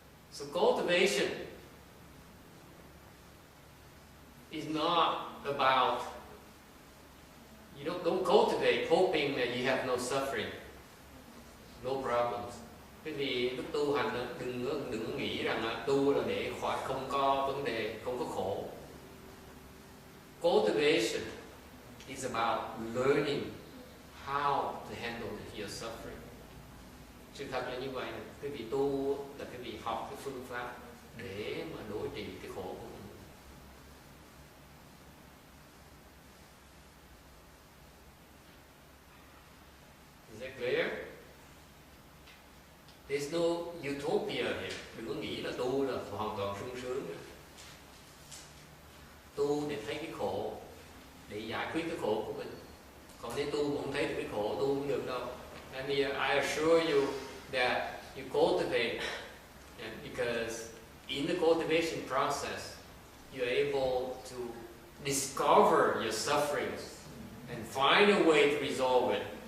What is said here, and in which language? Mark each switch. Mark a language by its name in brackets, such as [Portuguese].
[English] So cultivation is not about, you don't cultivate hoping that you have no suffering, no problems. [Vietnamese] Cái gì lúc tu hành đừng nghĩ rằng là tu là để khỏi không có vấn đề, không có khổ. [English] Cultivation is about learning how to handle your suffering. [Vietnamese] Sự thật là như vậy. Cái vị tu là cái vị học cái phương pháp để mà đối trị cái khổ của mình. [English] Is that clear? There's no utopia here. [Vietnamese] Đừng có nghĩ là tu là hoàn toàn sung sướng. Tu để thấy cái khổ, để giải quyết cái khổ của mình. Còn nếu tu mà không thấy được cái khổ, tu không được đâu. [English] And I assure you that you cultivate, and because in the cultivation process, you're able to discover your sufferings and find a way to resolve it.